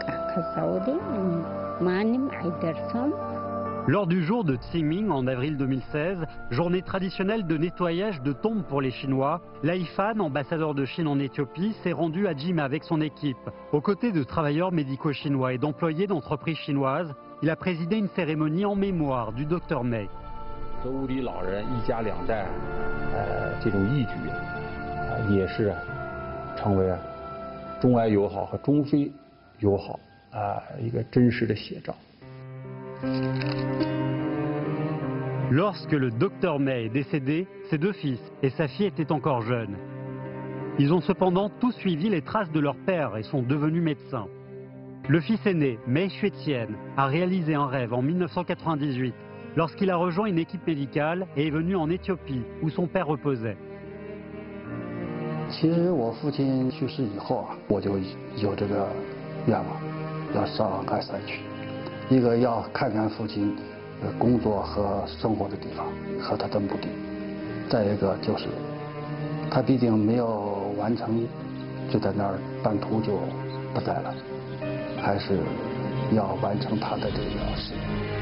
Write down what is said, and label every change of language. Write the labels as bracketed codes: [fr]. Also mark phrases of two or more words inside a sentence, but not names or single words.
[fr] Lors du jour de Qingming en avril 2016, journée traditionnelle de nettoyage de tombes pour les Chinois, Lai Fan, ambassadeur de Chine en Éthiopie, s'est rendu à Jima avec son équipe. Aux côtés de travailleurs médicaux chinois et d'employés d'entreprises chinoises, il a présidé une cérémonie en mémoire du Dr Mei. [zh] 核物理老人一家两代，这种义举，也是成为中埃友好和中非友好一个真实的写照。 [fr] Lorsque le Dr Mei est décédé, ses deux fils et sa fille étaient encore jeunes. Ils ont cependant tous suivi les traces de leur père et sont devenus médecins. Le fils aîné, Mei Xuetian, a réalisé un rêve en 1998 lorsqu'il a rejoint une équipe médicale et est venu en Éthiopie où son père reposait. [zh] 其实我父亲去世以后我就有这个愿望，要上埃塞去，一个要看看父亲工作和生活的地方和他的墓地，再一个就是他毕竟没有完成，就在那儿半途就不在了，还是要完成他的这个事业。